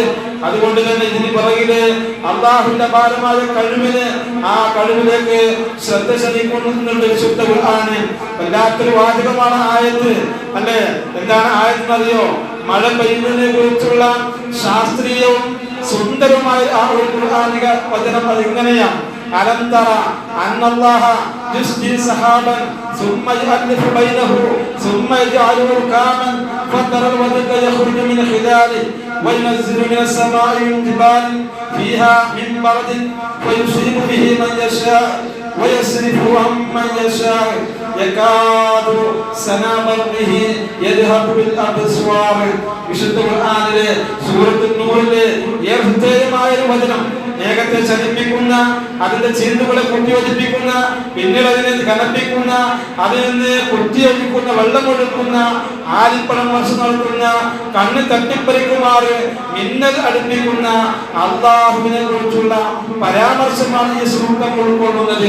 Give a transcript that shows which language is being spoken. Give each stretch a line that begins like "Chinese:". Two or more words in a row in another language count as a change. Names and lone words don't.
Malayalam: അതുകൊണ്ട് തന്നെ ഇതിന് പുറകില് അല്ലാഹുവിന്റെ അപാരമായ കഴിവിന് ആ കഴിവിലേക്ക് ശ്രദ്ധ ക്ഷണിക്കുന്നുണ്ട് വിശുദ്ധ ഖുർആൻ. വല്ലാത്തൊരു വാചകമാണ് ആയത്ത് അല്ലേ. എന്താണ് ആയത്ത് അറിയോ? മഴ പെയ്യുന്നതിനെ കുറിച്ചുള്ള ശാസ്ത്രീയവും സുന്ദരമായ ആ ഒരു ഖുർആനിക വചനം അത് ഇങ്ങനെയാണ്: അലം
Arabic: ترى أن الله يزجي سحابا ثم يؤلف بينه ثم يجعله ركاما فترى الودق يخرج من خلاله وينزل من السماء من جبال فيها من برد ويصيب به من يشاء ويصرفه عن من يشاء يكاد سنا برقه يذهب بالابصار.
Malayalam: വിശുദ്ധ ഖുർആനിലെ സൂറത്തുൻ നൂറിലെ ഏകമായ ഒരു വചനം, മേഘത്തെ ചലിപ്പിക്കുന്ന, അതിന്റെ ചിന്തുകളെ കുത്തിയൊലിപ്പിക്കുന്ന, പിന്നീട് അതിനെ കനപ്പിക്കുന്ന, അതിൽ നിന്ന് കുത്തിയൊലിക്കുന്ന, വെള്ളമൊഴുക്കുന്ന, ആലിപ്പഴം വർഷം നടത്തുന്ന, കണ്ണ് തട്ടിപ്പറിക്കുമാറ് മിന്നൽ അടുപ്പിക്കുന്ന അല്ലാഹുവിനെ കുറിച്ചുള്ള പരാമർശമാണ് ഈ സൂക്തം ഉൾക്കൊള്ളുന്നത്.